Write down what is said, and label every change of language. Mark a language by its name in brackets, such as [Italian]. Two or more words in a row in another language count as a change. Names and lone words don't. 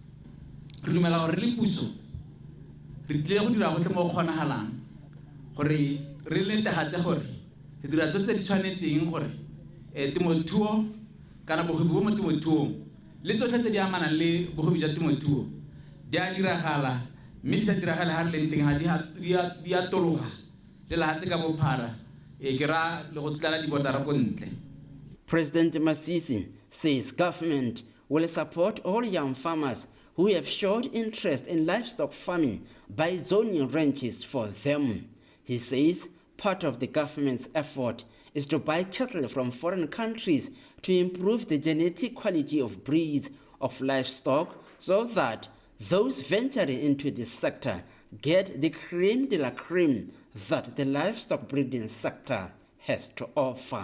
[Tswana] Re dumela gore le puso re tlile go dira gotlhe mo go kgonagalang gore re netefatse gore re dira tse di tshwanetseng gore temothuo kana bogobe bo mo temothuong le tsotlhe tse di amanang le bogobe jwa temothuo di a diragala mme di sa diragale ha re leng teng ha di atologa le lahatse ka bophara ke ra le go tlala di botara ko ntle. [English] President Masisi says government will support all young farmers who have showed interest in livestock farming by zoning ranches for them. He says part of the government's effort is to buy cattle from foreign countries to improve the genetic quality of breeds of livestock so that those venturing into this sector get the [French] creme de la creme [English] that the livestock breeding sector has to offer.